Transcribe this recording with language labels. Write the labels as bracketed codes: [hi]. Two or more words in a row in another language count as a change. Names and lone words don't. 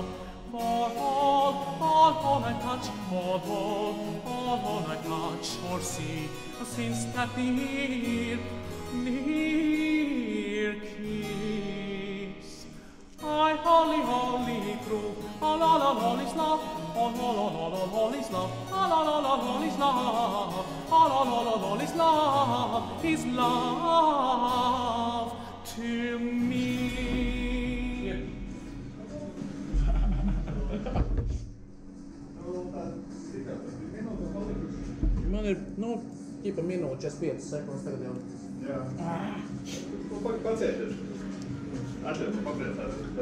[en] For all I touch, all I touch or see, since that near kiss. I holy true, all is love, all is love, all is love, all is love, is love to me. [lv] Man ir, ķipa minūte, 45 sekundes tagad jau. Jā. Pacieties. Atļauj, papriecās.